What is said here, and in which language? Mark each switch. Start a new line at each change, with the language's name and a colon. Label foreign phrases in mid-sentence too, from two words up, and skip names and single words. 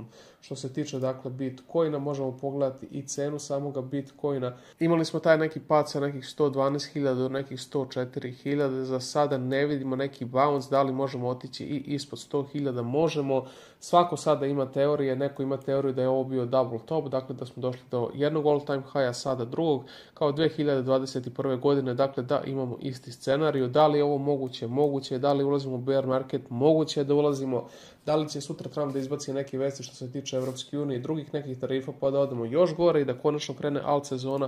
Serbian: Što se tiče, dakle, Bitcoina, možemo pogledati i cenu samoga Bitcoina. Imali smo taj neki pad sa nekih 112.000 do nekih 104.000, za sada ne vidimo neki bounce, da li možemo otići i ispod 100.000, možemo. Svako sada ima teorije, neko ima teoriju da je ovo bio
English: double top,
Serbian: dakle da smo došli do jednog
English: all time high,
Serbian: sada drugog, kao 2021. godine, dakle da imamo isti scenarij. Da li je ovo moguće? Moguće. Da li ulazimo u
English: bear market?
Serbian: Moguće je da ulazimo. Da li će sutra Trump da izbaci neke vesti što se tiče tiče Evropske unije i drugih nekih tarifa, pa da odemo još gore i da konačno krene alt sezona.